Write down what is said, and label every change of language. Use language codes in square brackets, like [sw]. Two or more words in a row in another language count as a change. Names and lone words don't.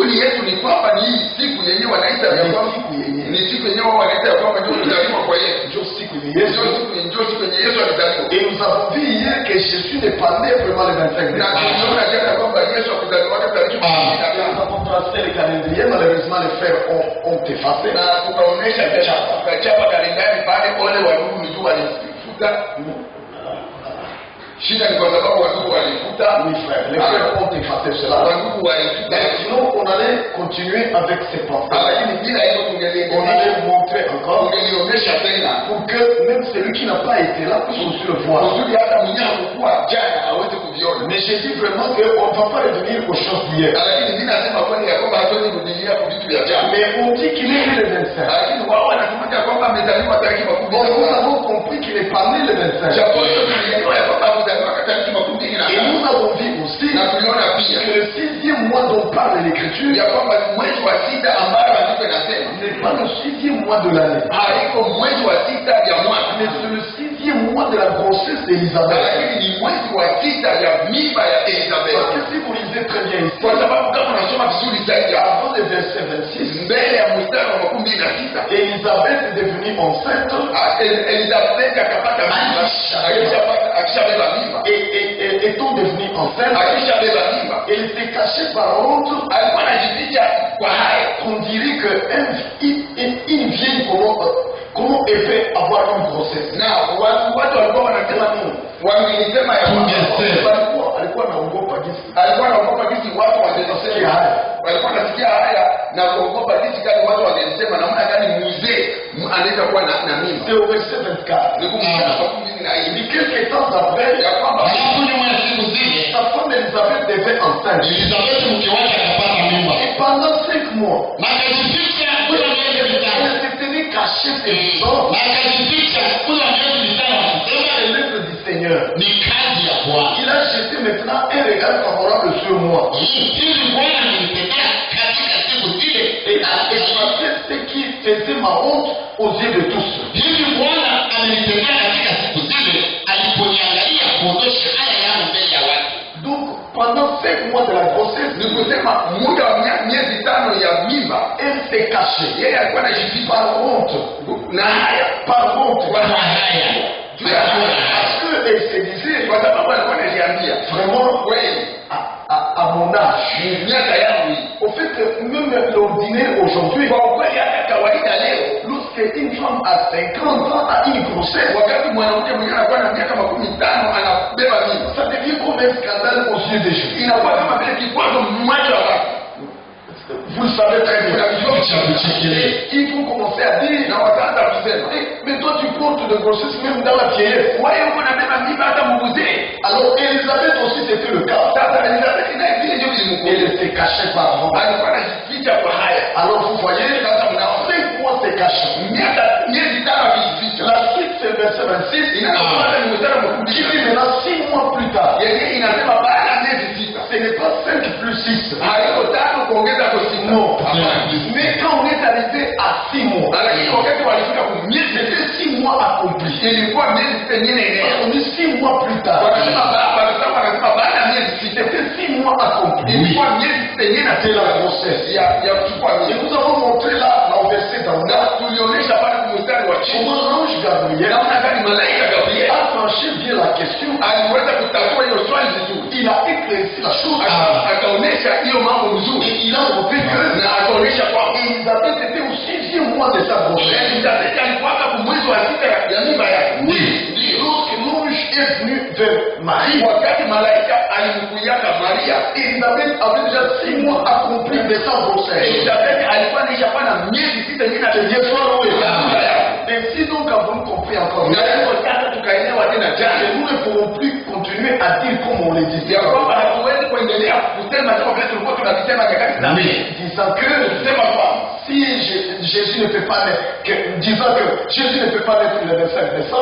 [fr] Et nous avons vu hier que Jésus n'est pas né vraiment le 25 décembre. Nous avons tracé le calendrier, malheureusement les frères ont effacé. [sw] Shida ni kwa sababu wadugu walifuta. [fr] Oui frère, les frères ont effacé cela. Sinon on allait continuer avec ces pensées. On allait montrer encore pour que même celui qui n'a pas été là puisse aussi le voir. Mais j'ai dit vraiment qu'on ne va pas revenir aux choses d'hier. Mais on dit qu'il est né le 25. [sw] alizaliwa tariki makumi [fr] Bon, [sw] mbili [fr] nous [sw] na [fr] avons compris qu'il est pas né le 25. [sw] japo hiyo tulielewa ya kwamba alizaliwa tariki makumi mbili na [fr] Et [sw] tano. [fr] nous avons vu aussi [sw] Na tuliona pia [fr] que le 6e mois dont parle l'Écriture [sw] ya kwamba mwezi wa sita ambayo andiko inasema [fr] n'est pas le 6e mois de l'année, [sw] haiko mwezi wa sita ya mwaka, [fr] mais c'est le 6e mois de la grossesse d'Élisabeth. [sw] lakini ni mwezi wa sita ya mimba ya [fr] Parce [sw] Elizabeth. [fr] que si vous lisez très bien ici, [sw] Kwa sababu kama unasoma vizuri zaidi hapo [fr] avant le verset 26, [sw] mbele ya mstari wa makumi mbili na sita [fr] Élisabeth est devenue enceinte [sw] Elizabeth akapata mimba, akishabeba mimba, [fr] étant devenue enceinte, [sw] akishabeba mimba [fr] elle s'est cachée par honte. [sw] alikuwa anajificha kwa haya. [fr] On dirait qu'une vieille, comment elle peut avoir une grossesse? [sw] Na watu walikuwa wanasema nini? Wangelisema ya kwamba Alikuwa anaogopa jinsi. alikuwa anaogopa jinsi watu wangesema haya, walikuwa wanasikia haya na kuogopa jinsi gani watu wangesema namna gani mzee anaweza kuwa na mimba. [fr] C'est au verset 24. [sw] Ni kumshaka makumi mbili na [fr] Et [sw] nne [fr] quelques temps après, [sw] ya kwamba Halafu nyuma ya siku zile [fr] sa femme Elisabeth devait enceinte. [sw] Elizabeth mke wake akapata mimba [fr] Et pendant 5 mois, [sw] na akajificha kula miezi mitano [fr] elle se tenait cachée ses enfants. [sw] na akajificha kula miezi mitano akisema [fr] C'est l'œuvre du Seigneur. [sw] ni kazi ya Bwana. [fr] Il a jeté maintenant un regard favorable sur moi. [sw] Hivi Bwana amenitendea katika siku zile [fr] Et effaçait ce qui faisait ma honte aux yeux de tous. [sw] hivi Bwana amenitendea katika siku zile aliponiangalia kuondosha haya yangu mbele ya watu. [fr] Donc, pendant 5 mois de la grossesse, [sw] ni kusema muda wa miezi tano ya mimba [fr] elle s'est cachée. [sw] yeye alikuwa anajificha [fr] Par honte. [sw] na haya [fr] Par honte. [sw] Kwa haya [fr] Parce qu'elle se disait, [sw] kwa sababu alikuwa anajiambia [fr] vraiment, [sw] kweli [fr] à mon âge, [sw] miaka yangu hii [fr] au fait, même l'ordinaire aujourd'hui, [sw] kwa ukweli hata kawaida leo [fr] lorsqu'une femme a 50 ans a une grossesse, [sw] wakati mwanamke mwingine anakuwa na miaka 15 anabeba mimba [fr] ça devient comme un scandale aux yeux des gens. [sw] inakuwa kama vile kikwazo mmoja wa watu. [fr] Vous le savez très bien. Il faut commencer à dire, [sw] Na wataanza kusema [fr] mais toi tu portes de grossesse même dans la vieillesse. [sw] wewe uko nabeba mimba hata muguzee. [fr] Alors Elisabeth aussi c'était le cas. [sw] Sasa Elizabeth naye vile ndio vilimkuta, [fr] Elle s'est cachée par honte. [sw] alikuwa anajificha kwa haya. [fr] Alors vous voyez, [sw] Sasa mnaona [fr] 5 mois c'est caché. [sw] miezi tano akijificha, [fr] La suite c'est le verset 26. [sw] inakuwa ni mstari [fr] Qui [sw] mkubwa [fr] dit maintenant 6 mois plus tard. [sw] yenye inasema baada ya miezi sita, [fr] Ce n'est pas 5 plus 6. [sw] haiko tano kuongeza kwa sita. [fr] Non. [sw] Hapana. [fr] Mais quand on est arrivé à 6 mois, [sw] Lakini wakati walifika kwa miezi [fr] c'était 6 mois accomplis. [sw] ilikuwa miezi sita nyingine eneo. [fr] On dit 6 mois plus tard. [sw] Wanasema wanasema baada ya miezi sita [fr] C'était 6 mois accomplis. [sw] ilikuwa miezi sita nyingine na [fr] C'est la grossesse. [sw] ya kuchukua [fr] Et [sw] mimba. [fr] nous avons montré là, au verset [sw] Na [fr] d'Anna, [sw] tulionyesha pale kwa mstari wa chini [fr] comment l'ange Gabriel [sw] namna gani malaika Gabriel [fr] a tranché bien la question. [sw] aliweza kutatua hiyo swali vizuri, [fr] Il a éclairci la chose. [sw] akaonyesha hiyo mambo [fr] Et [sw] vizuri, [fr] il a montré que [sw] na akaonyesha kwamba [fr] Elisabeth était au 6e mois de sa grossesse. [sw] Elizabeth alikuwa kwa mwezi wa sita ya mimba yake. [fr] Oui. [sw] Ndio [fr] Lorsque l'ange est venu vers Marie, [sw] wakati malaika alimkuyaka Maria, [fr] Elisabeth avait déjà 6 mois accomplis de sa grossesse. [sw] Elizabeth alikuwa anaisha na miezi sita nyingine [fr] Ainsi donc avons-nous compris encore. [sw] na hiyo sasa tukaelewa tena [fr] Et [sw] jana [fr] nous ne pourrons plus continuer à dire comme on le disait. [sw] ya kwamba hatuwezi kuendelea kusema kama vile tulikuwa tunasema nyakati za mbele, [fr] Disant que [sw] kusema kwamba [fr] si Jésus ne peut pas naître, disant que Jésus ne peut pas naître le 25 décembre,